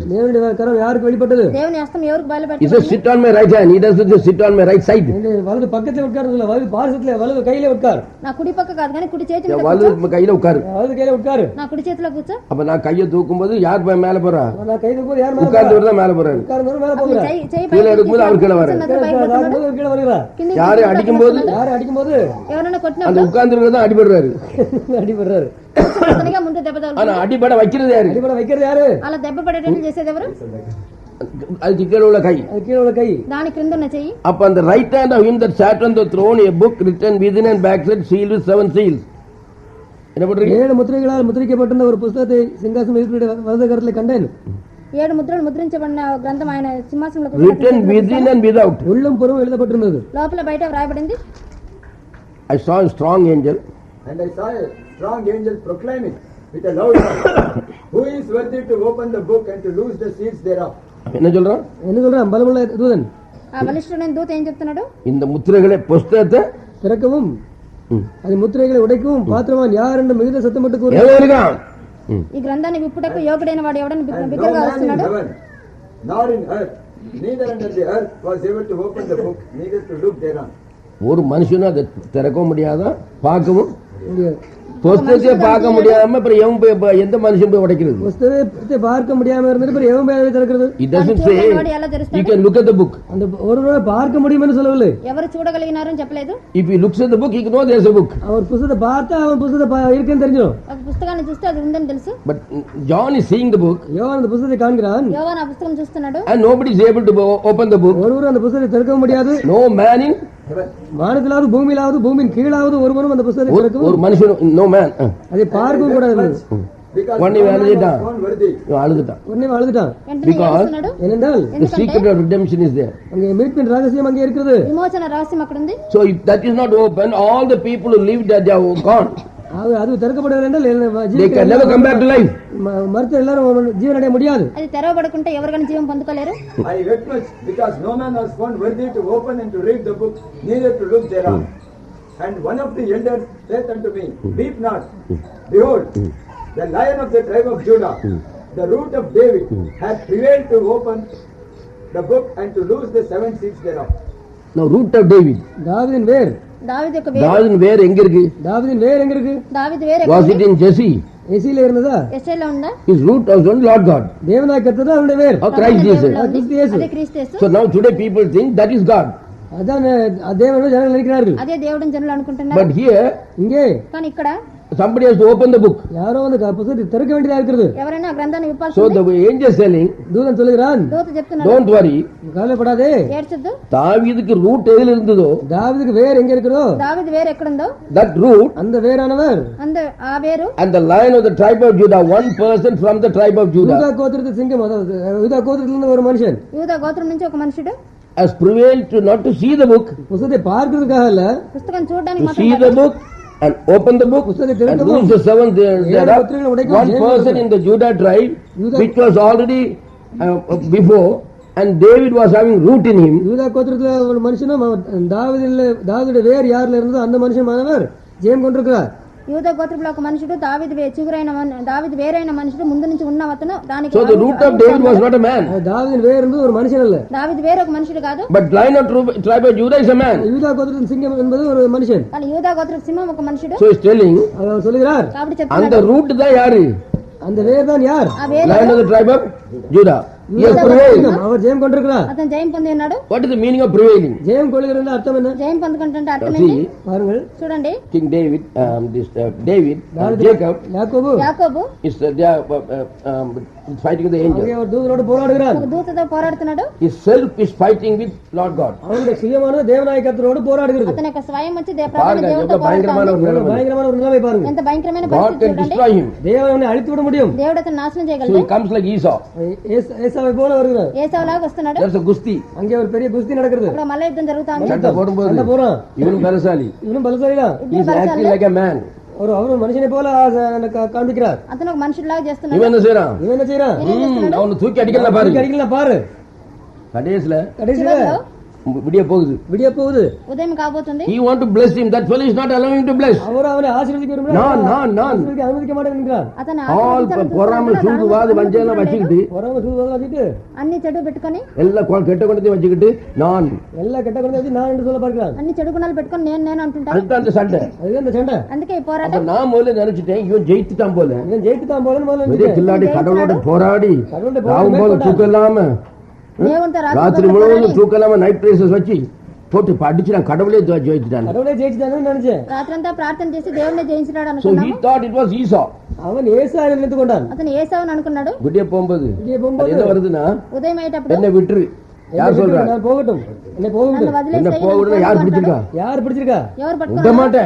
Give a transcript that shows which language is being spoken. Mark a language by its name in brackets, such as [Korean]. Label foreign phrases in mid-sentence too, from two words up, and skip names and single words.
[Telugu] దేవుని కరం యాருக்கு வெளிப்பட்டது? దేవుని హస్తం ఎవరికి [English] He [Telugu] బయలుపడింది? [English] says, sit on my right hand. He doesn't just sit on my right side. [Tamil] வலது பக்கத்துல உட்கார்றதுல வலது பாரசத்துல வலது கையில உட்கார். [Telugu] నా కుడి పక్క కాదు కానీ కుడి చేతి మీద కూర్చో. [Tamil] வலது கையில உட்காரு. வலது கையில உட்காரு. [Telugu] నా కుడి చేతిలో కూర్చో. [Tamil] அப்ப நான் கையை தூக்கும் போது யார் மேல போறா? நான் கை தூக்கும்போது யார் மேல உட்கார்ந்து தான் மேல போறாரு. உட்கார்ந்து மேல [Telugu] అతని [Tamil] போகுற. [Telugu] చేయి చేయి [Tamil] கீழே [Telugu] పైకి [Tamil] எடுக்கும்போது அவர் கீழே வராரு. [Telugu] తీసుకున్నది పైకి పడుతున్నాడు. [Tamil] கீழ வருகிறா. [Telugu] కిందికి [Tamil] யாரை [Telugu] తీసుకున్నది [Tamil] அடிக்கும்போது யாரை அடிக்கும்போது [Telugu] ఎవరైనా [Tamil] அந்த [Telugu] కొట్టినప్పుడు [Tamil] உட்கார்ந்து தான் அடிபடுறாரு. அடிபடுறாரு. [Telugu] అతనిగా ముందు దెబ్బ [Tamil] ஆனா [Telugu] తగులుతుంది. [Tamil] அடிபட வைக்கிறது யாரு? அடிபட வைக்கிறது யாரு? [Telugu] అలా దెబ్బ పడేటట్లు చేసేది ఎవరు? [Tamil] அதுக்கு கீழே உள்ள கை. அது கீழ உள்ள கை. [Telugu] దాని క్రింద ఉన్న చెయ్యి. [Tamil] அப்ப அந்த [English] ரைட் hand of him that sat on the throne, a book written within and backside, sealed with 7 seals. [Tamil] என்ன பண்றீங்க? 7 முத்திரைகளால் முத்திரிக்கப்பட்டிருந்த ஒரு புத்தகத்தை சிங்காசனம் இருக்கிற வலது கரத்திலே கண்டேன். [Telugu] 7 ముద్రలు ముద్రించబడిన గ్రంథం ఆయన సింహాసనంలో [English] Written within and without. [Tamil] உள்ளும் புறமும் எழுதப்பட்டிருந்தது. [Telugu] లోపల బయట వ్రాయబడింది. [English] I saw a strong angel. And I saw a strong angel proclaiming with a loud voice, who is worthy to open the book and to loose the seals thereof? [Tamil] என்ன சொல்றான்? என்ன சொல்றான்? பலமுள்ள தூதன் [Telugu] ఆ బలిష్ఠుడైన దూత ఏం చెప్తున్నాడు? [Tamil] இந்த முத்திரைகளை புஸ்தகத்தை திறக்கவும் அது முத்திரைகளை உடைக்கவும் பாத்திரவான் யார் என்று மிகுந்த சத்தமிட்டு கூறு. எவ்வளவு இருக்கான்? [Telugu] ఈ గ్రంథాన్ని విప్పుటకు యోగుడైన వాడు ఎవడని [English] And no [Telugu] బిగ్గరగా [English] man in [Telugu] వస్తున్నాడు. [English] heaven, nor in earth, neither under the earth was able to open the book, neither to look thereon. [Tamil] ஒரு மனுஷனும் அதை திறக்கவும் முடியாதான், பார்க்கவும் முடியாது. புஸ்தகத்தை பார்க்க முடியாம அப்புறம் எவன் போய் எந்த மனுஷன் போய் உடைக்கிறது? புஸ்தகத்தை பார்க்க முடியாம இருந்துட்டு பிறகு எவன் போய் திறக்கிறது? [English] It doesn't say you can look at the book. [Tamil] அந்த ஒருவரை பார்க்க முடியும்னு சொல்லவில்லை. [Telugu] ఎవరు చూడగలిగినారని చెప్పలేదు. [English] If he looks at the book, he can know there's a book. [Tamil] அவர் புத்தகத்தை பார்த்தா அவன் புத்தகத்தை இருக்குன்னு தெரிஞ்சிடும். [Telugu] ఒక పుస్తకాన్ని చూస్తే అది ఉందని తెలుసు. [English] But John is seeing the book [Tamil] யோவான் அந்த புத்தகத்தை காண்கிறான். [Telugu] యోవాను ఆ పుస్తకం చూస్తున్నాడు. [English] and nobody is able to open the book. [Tamil] ஒருவரும் அந்த புத்தகத்தை திறக்க முடியாது. [English] No man in [Tamil] வானத்திலாவது பூமியிலாவது பூமியின் கீழாவது ஒருவரும் அந்த புத்தகத்தை ஒரு திறக்கவும் [English] மனுஷன் no man. [Tamil] அதை பார்க்கவும் கூடாது. [English] Because One no man [Tamil] அழுதுட்டான். [English] was found worthy. [Tamil] அழுதுட்டான். உடனே அழுதுட்டான். [Telugu] వెంటనే [English] Because- [Telugu] ఏడుస్తున్నాడు. [Tamil] ஏனென்றால் [English] The secret of redemption is there. [Tamil] அங்கே மீட்பின் ரகசியம் அங்கே இருக்கிறது. [Telugu] విమోచన రహస్యం అక్కడ ఉంది. [English] So if that is not open, all the people who lived that they are gone. [Tamil] அது திறக்கப்படவில்லை என்றால் [English] They can never come back to life. [Tamil] மறுத்த எல்லாரும் ஜீவன் அடைய முடியாது. [Telugu] అది తెరవబడకుంటే ఎవరికైనా జీవం పొందుకోలేరు. [English] I wept much because no man was found worthy to open and to read the book, neither to look thereon. And one of the elders said unto me, weep not. Behold, the Lion of the tribe of Judah, the root of David, hath prevailed to open the book and to loose the 7 seals thereof. Now root of David. [Tamil] தாவீதின் வேர். [Telugu] దావీదు యొక్క వేరు. [Tamil] தாவீதின் வேர் எங்க இருக்கு? தாவீதின் வேர் எங்க இருக்கு? [Telugu] దావీదు వేరు [English] Was [Telugu] ఎక్కడ [English] it [Telugu] ఉంది? [English] in Jesse? [Tamil] எசேல இருந்ததா? [Telugu] యెషయాలో ఉందా? [English] His root was on Lord God. [Tamil] தேவனாய் கர்த்தர் தான் அவருடைய வேர். [English] Or Christ Jesus. [Telugu] దేవుడిలో ఉంది. క్రీస్తు యేసు. అదే క్రీస్తు యేసు. [English] So now today people think that is God. [Tamil] அதான் தேவன் ஜனங்கள் நினைக்கிறார்கள். [Telugu] అదే దేవుడిని జనులు అనుకుంటున్నారు. [English] But here [Tamil] இங்கே [Telugu] కానీ ఇక్కడ [English] somebody has to open the book. [Tamil] யாரோ வந்து புத்தகத்தை திறக்க வேண்டியதா இருக்கிறது. [Telugu] ఎవరైనా ఆ గ్రంథాన్ని విప్పాల్సి [English] So [Telugu] ఉంది. [English] the angel is telling, [Tamil] தூதன் சொல்லுகிறான், [Telugu] దూత చెప్తున్నాడు, [English] don't worry. [Tamil] கவலைப்படாதே. [Telugu] ఏడ్చొద్దు. [Tamil] தாவீதுக்கு ரூட் எதில் இருந்ததோ, தாவீதுக்கு வேர் எங்க இருக்கிறதோ [Telugu] దావీదు వేరు ఎక్కడుందో [English] that root [Tamil] அந்த வேரானவர் [Telugu] ఆ వేరు [English] and the lion of the tribe of Judah, one person from the tribe of Judah, [Tamil] யூதா கோத்திரத்து சிங்கம், அதாவது யூதா கோத்திரத்திலிருந்து ஒரு மனுஷன் [Telugu] యూదా గోత్రం నుంచి ఒక మనుషుడు [English] has prevailed to not to see the book, [Tamil] புத்தகத்தை பார்க்கிறதுக்காக இல்ல, [Telugu] పుస్తకం చూడడానికి [English] to [Telugu] మాత్రం [English] see [Telugu] కాదు. [English] the book and open the book and lose the 7 thereof. One person in the Judah tribe, which was already before, and David was having root in him. [Tamil] யூதா கோத்திரத்துல ஒரு மனுஷனும் தாவீதுடைய வேர் யார்ல இருந்தோ அந்த மனுஷனானவர் ஜெயம் கொண்டிருக்கிறார். [Telugu] యూదా గోత్రంలో ఒక మనుషుడు దావీదు దావీదు వేరైన మనుషుడు ముందు నుంచి ఉన్న అతను దానికి [English] So the root of David was not a man, [Tamil] தாவீதின் வேர் என்பது ஒரு மனுஷன் அல்ல, [Telugu] దావీదు వేరే ఒక మనుషుడు కాదు. [English] but lion of tribe of Judah is a man. [Tamil] யூதா கோத்திரத்தின் சிங்கம் என்பது ஒரு மனுஷன். [Telugu] కానీ యూదా గోత్రపు సింహం ఒక మనుషుడు. [English] So he's telling, [Tamil] அவர் சொல்லுகிறார், [Telugu] కాబట్టి [English] and the [Telugu] చెప్తున్నాడు [Tamil] root தான் யாரு? அந்த வேர் தான் யார்? [Telugu] ఆ వేరు [English] Lion of the tribe of Judah. He has [Tamil] யூதா [English] prevailed. [Tamil] சிங்கம், அவர் ஜெயம் கொண்டிருக்கிறார். [Telugu] అతను జయం పొంది ఉన్నాడు. [English] What is the meaning of prevailing? [Tamil] ஜெயம் கொள்கிறது அர்த்தம் என்ன? [Telugu] జయం పొందుకుంటుంటే అర్థం ఏంటి? [English] See, [Tamil] பாருங்கள், [Telugu] చూడండి, [English] King David, David, Jacob [Tamil] யாக்கோபு [Telugu] యాకోబు [English] is they are fighting with the angel. [Tamil] அங்கே அவர் தூதனோடு போராடுகிறார். [Telugu] ఒక దూతతో పోరాడుతున్నాడు. [English] His self is fighting with Lord God. [Tamil] அவருடைய சுயமானது தேவனாய கர்த்தரோடு போராடுகிறது. [Telugu] అతని యొక్క స్వయం వచ్చి ప్రధాన [Tamil] பாருங்க, [Telugu] దేవుడితో [Tamil] எவ்வளவு பயங்கரமான [Telugu] పోరాడుతాడు. [Tamil] ஒரு நிலைமை. பயங்கரமான ஒரு நிலைமை பாருங்க. [Telugu] ఎంత భయంకరమైన [English] God [Telugu] పరిస్థితి [English] can [Telugu] చూడండి. [English] destroy him. [Tamil] தேவன் அவனை அழித்து விட முடியும். [Telugu] దేవుడు అతను నాశనం [English] So [Telugu] చేయగలడు. [English] he comes like Esau. [Tamil] ஏசாவை போல வருகிறார். [Telugu] ఏసావులాగా వస్తున్నాడు. [English] There's a gusti. [Tamil] அங்கே ஒரு பெரிய குஸ்தி நடக்கிறது. [Telugu] అక్కడ మల్ల యుద్ధం జరుగుతా ఉంది. [Tamil] சண்டை போடும்போது சண்டை போறான். இவனும் பலசாலி. இவனும் பலசாலிதான். [English] He is acting like a man. [Tamil] அவரு மனுஷனை போல காண்பிக்கிறார். [Telugu] అతను ఒక మనుషుడిలాగా చేస్తున్నాడు. [Tamil] இவன் என்ன செய்யறான்? இவன் என்ன செய்யறான்? அவனை தூக்கி அடிக்கலாம் பாரு. அடிக்கலாம் பாரு. கடைசியில கடைசியில [Telugu] చివరిలో [Tamil] விடிய போகுது. விடிய போகுது. [Telugu] ఉదయం కాబోతుంది. [English] He want to bless him. That fellow is not allowing him to bless. [Tamil] அவர் அவனை ஆசீர்வதிக்க விரும்புகிறார். நான் அனுமதிக்க மாட்டேங்கிறார். [Telugu] అతను [Tamil] All பொறாமை சூது வாது வஞ்சனைலாம் வச்சுக்கிட்டு பொறாமை சூது வாது வச்சுக்கிட்டு [Telugu] అన్ని చెడు పెట్టుకొని [Tamil] எல்லாம் கெட்ட குணத்தையும் வச்சுக்கிட்டு நான் எல்லா கெட்ட குணத்தையும் வச்சு நான் என்று சொல்ல பார்க்கிறான். [Telugu] అన్ని చెడు గుణాలు పెట్టుకొని నేను అంటుంటా. [Tamil] அதுதான் அந்த சண்டை. அதுதான் அந்த சண்டை. [Telugu] అందుకే ఈ పోరాటం. [Tamil] அப்ப நான் முதல்ல நினைச்சிட்டேன் இவன் ஜெயித்துட்டான் போல. இவன் ஜெயித்துட்டான் போலன்னு முதல்ல பெரிய கில்லாடி கடவுளோட போராடி ராவும் போல தூக்கம் இல்லாம [Telugu] దేవునితో [Tamil] ராத்திரி முழுவதும் தூக்கம் இல்லாம நைட் ரைசஸ் வச்சு போட்டு அடிச்சுட்டான். கடவுளே ஜெயிச்சுட்டான். கடவுளே ஜெயிச்சுட்டான்னு நினைச்சேன். [Telugu] రాత్రంతా ప్రార్థన చేసి దేవుణ్ణి జయించినాడు [English] So [Telugu] అనుకున్నాను. [English] he thought it was Esau. [Tamil] அவன் ஏசாவை நினைத்துக் கொண்டான். [Telugu] అతను ఏసావుని అనుకున్నాడు. [Tamil] விடிய போகும்போது என்ன வருதுன்னா [Telugu] ఉదయం అయ్యేటప్పుడు [Tamil] என்ன விட்டுரு. யார் சொல்றா? நான் போகட்டும். என்ன போகட்டும். என்ன போகணும்? யார் பிடிச்சிருக்கா? யார் பிடிச்சிருக்கா? [Telugu] ఎవరు [Tamil] விட [Telugu] పట్టుకున్నారు? [Tamil] மாட்டேன்.